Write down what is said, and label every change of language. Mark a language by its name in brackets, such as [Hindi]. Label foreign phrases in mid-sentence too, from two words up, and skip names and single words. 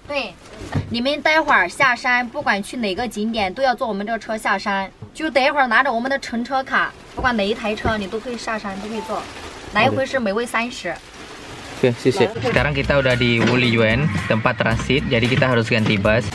[Chinese] 对，你们待会儿下山，不管去哪个景点，都要坐我们这个车下山。就待会儿拿着我们的乘车卡，不管哪一台车，你都可以下山，都可以坐。来回是每位30。 [Indonesian] Oke, sisi. Sekarang kita udah di Wuliyuan, tempat transit. Jadi kita harus ganti bus.